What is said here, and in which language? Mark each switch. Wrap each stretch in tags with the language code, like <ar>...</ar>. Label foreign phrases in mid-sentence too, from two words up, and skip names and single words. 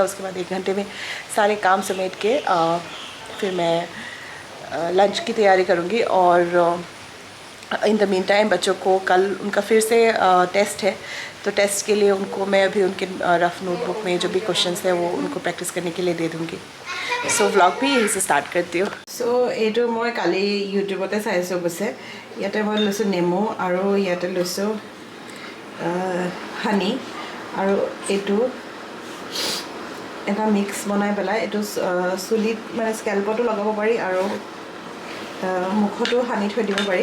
<hi>उसके बाद 1 घंटे में सारे काम समेट के फिर मैं लंच की तैयारी करूँगी। और</hi> <en>in the mean time</en> <hi>बच्चों को कल उनका फिर से टेस्ट है, तो टेस्ट के लिए उनको मैं अभी उनके रफ़ नोटबुक में जो भी क्वेश्चंस है वो उनको प्रैक्टिस करने के लिए दे दूँगी। सो व्लॉग भी यहीं से स्टार्ट करती हूँ।</hi> <as>सो এইটো মই কালি ইউটিউবতে চাইছোঁ অৱশ্যে। ইয়াতে মই লৈছোঁ নেমু, আৰু ইয়াতে লৈছোঁ হানি, আৰু এইটো এটা মিক্স বনাই পেলাই এইটো চুলিত মানে স্কেল্পতো লগাব পাৰি, আৰু মুখতো সানি থৈ দিব পাৰি।</as>